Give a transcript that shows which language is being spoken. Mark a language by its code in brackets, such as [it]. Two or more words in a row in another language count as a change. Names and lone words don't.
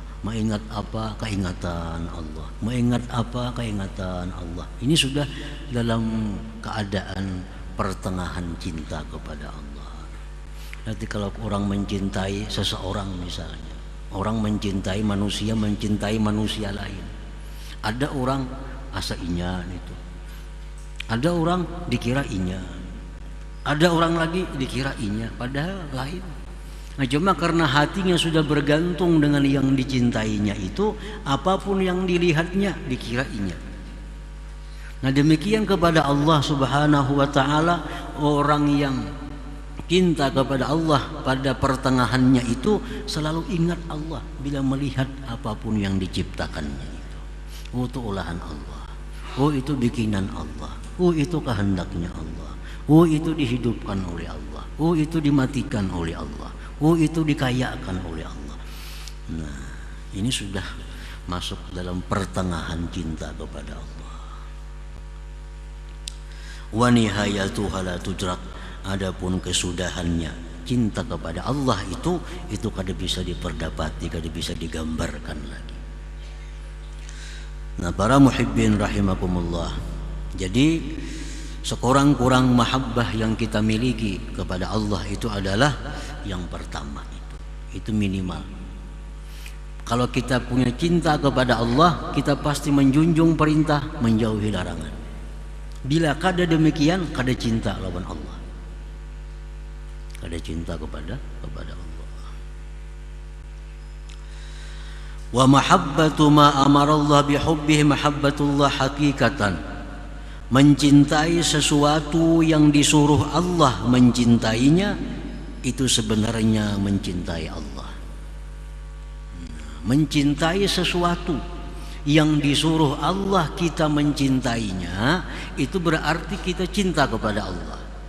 [id] Mengingat apa, keingatan Allah. Mengingat apa, keingatan Allah. Ini sudah dalam keadaan pertengahan cinta kepada Allah. Nanti kalau orang mencintai seseorang misalnya, orang mencintai manusia lain. [bjn] Ada orang asa inya itu. Ada orang dikira inya. Ada orang lagi dikira inya, [id] padahal lain. Nah, cuma karena hatinya sudah bergantung dengan yang dicintainya itu, apapun yang dilihatnya dikira inya. Nah, demikian kepada Allah [ar] سبحانه وتعالى, [id] orang yang cinta kepada Allah pada pertengahannya itu selalu ingat Allah bila melihat apapun yang diciptakannya itu. Oh, itu olahan Allah. Oh, itu bikinan Allah. Oh, itu kehendaknya Allah. Oh, itu dihidupkan oleh Allah. Oh, itu dimatikan oleh Allah. Oh, itu dikayakan oleh Allah. Nah, ini sudah masuk dalam pertengahan cinta kepada Allah. [ar] ونهايتها لا تدرك. [id] Adapun kesudahannya cinta kepada Allah itu kada bisa diperdapati, kada bisa digambarkan lagi. Nah, para muhibbin rahimakumullah. Jadi sekurang-kurang mahabbah yang kita miliki kepada Allah itu adalah yang pertama itu minimal. Kalau kita punya cinta kepada Allah, kita pasti menjunjung perintah, menjauhi larangan. [bjn] Bila kada demikian, kada cinta lawan Allah, kada cinta kepada Allah. [ar] ومحبة ما أمر الله بحبه محبة الله حقيقة. [id] Mencintai sesuatu yang disuruh Allah mencintainya, itu sebenarnya mencintai Allah. Mencintai sesuatu yang disuruh Allah kita mencintainya, itu berarti kita cinta kepada Allah.